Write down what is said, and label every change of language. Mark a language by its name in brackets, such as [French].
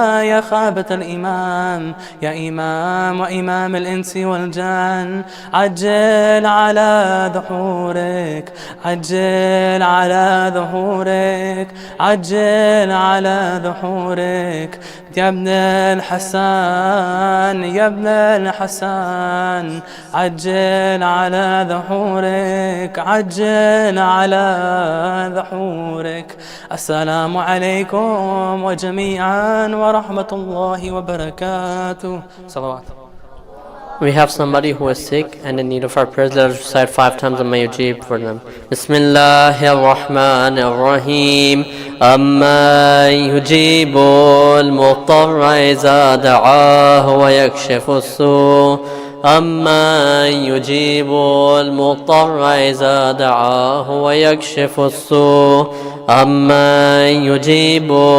[Arabic] يا خابة الإمام، يا إمام وإمام الإنس والجان، عجل على ظهورك، عجل على ظهورك، عجل على ظهورك يا ابن الحسن، يا ابن الحسن، عجل على ظهورك، عجل على ذحورك. السلام عليكم وجميعا ورحمة الله وبركاته. صلوات. [English] We have somebody who is sick and in need of our prayers. Let us recite 5 times the Mayujib for them. [Arabic] Bismillahir Rahmanir Rahim. أَمَّن يُجِيبُ الْمُضْطَرَّ إِذَا دَعَاهُ وَيَكْشِفُ السُّوءَ أَمَّن يُجِيبُ الْمُضْطَرَّ إِذَا دَعَاهُ وَيَكْشِفُ السُّوءَ أَمَّن يُجِيبُ